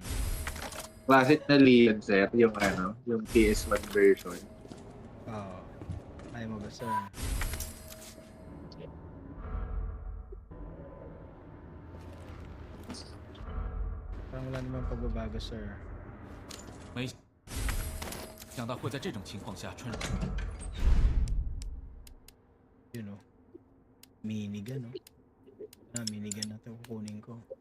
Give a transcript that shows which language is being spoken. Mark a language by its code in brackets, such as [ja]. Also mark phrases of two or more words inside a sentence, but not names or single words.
[tl] Classic na Leon, sir. Yung PS1 version. Oo. Ayaw mo ba, sir? Parang wala naman pagbabago, sir. [zh] 没想到会在这种情况下穿。 [en] You know. Minigun, no? [tl] Minigun na ito. Kukunin ko.